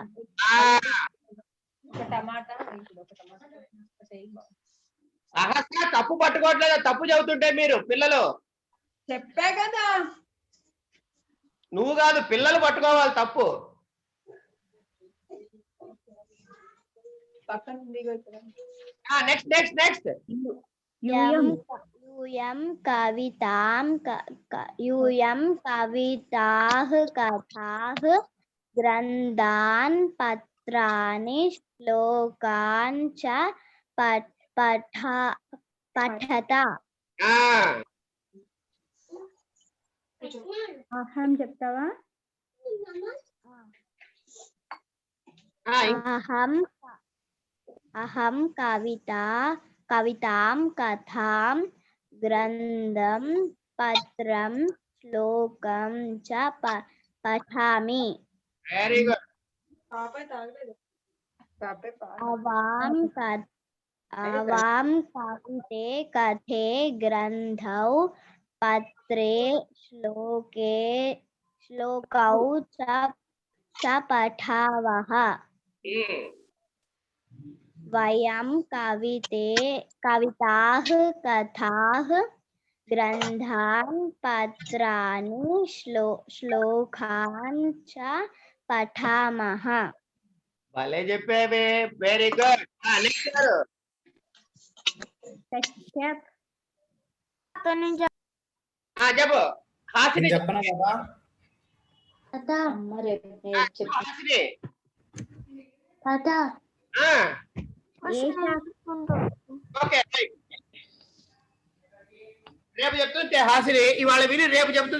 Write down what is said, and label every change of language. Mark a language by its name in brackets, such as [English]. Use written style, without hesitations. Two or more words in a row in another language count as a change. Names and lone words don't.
[Telugu] సహస్ర తప్పు పట్టుకోవట్లేదు, తప్పు చదువుతుంటే మీరు పిల్లలు. చెప్పా కదా. నువ్వు కాదు, పిల్లలు పట్టుకోవాలి తప్పు. నెక్స్ట్. [Sanskrit] यूयं कविताः कथाः ग्रन्थान् पत्राणि श्लोकान् च पठत. [Telugu] అహం చెప్తావా? [Sanskrit] अहं कवितां कथां ग्रन्थं पत्रं श्लोकं च पठामि. [English] very good. [Sanskrit] अवां कविते कथे ग्रन्थौ पत्रे श्लोकौ च पठावः. वयं कविताः कथाः ग्रन्थान् पत्राणि श्लोकान् च पठामः. [Telugu] భలే చెప్పేవే. [English] very good. [Telugu] చెప్పు. హాసిని చెప్పనా కదా హాసిని ఓకే రేపు చెప్తుంది హాసిని, ఇవాళ విని రేపు చెప్తుంది.